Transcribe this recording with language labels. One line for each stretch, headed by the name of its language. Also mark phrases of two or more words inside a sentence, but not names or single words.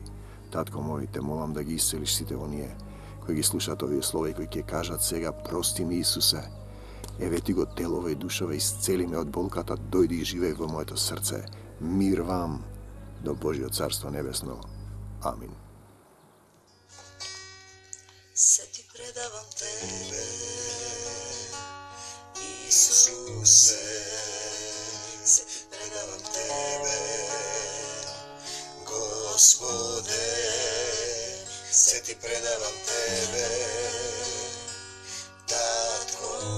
Macedonian: Татко мој, те молам да ги исцелиш сите оние кои ги слушаат овие слова и кои ќе кажат сега: прости ми, Исусе. Еве ти го телова и душава, исцели ме од болката, дојди и живеј во моето срце. Мир вам до Божјо царство небесно. Amin. Се ти предавам тебе, Исусе, се предавам тебе, Господе, се ти предавам тебе, Татко